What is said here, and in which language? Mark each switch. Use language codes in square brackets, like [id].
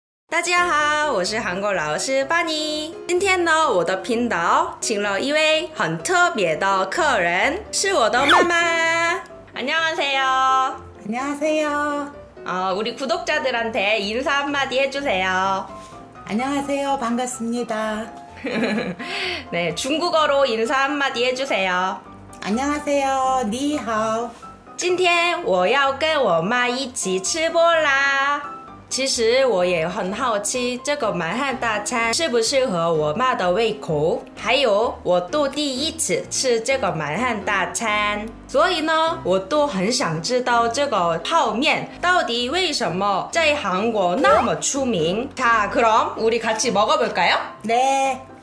[zh] 大家好，我是韩国老师巴尼。今天呢，我的频道请了一位很特别的客人，是我的妈妈。 [ko] 안녕하세요. 안녕하세요. 우리 구독자들한테 인사 한마디 해주세요. 안녕하세요. 반갑습니다. 네, 중국어로 인사 한마디 해주세요. 안녕하세요. [zh] 니하오. 今天我要跟我妈一起吃播啦。其实我也很好奇，这个满汉大餐适不适合我妈的胃口，还有我都第一次吃这个满汉大餐，所以呢，我都很想知道这个泡面到底为什么在韩国那么出名。 [ko] 자 그럼 우리 같이 먹어볼까요? 네.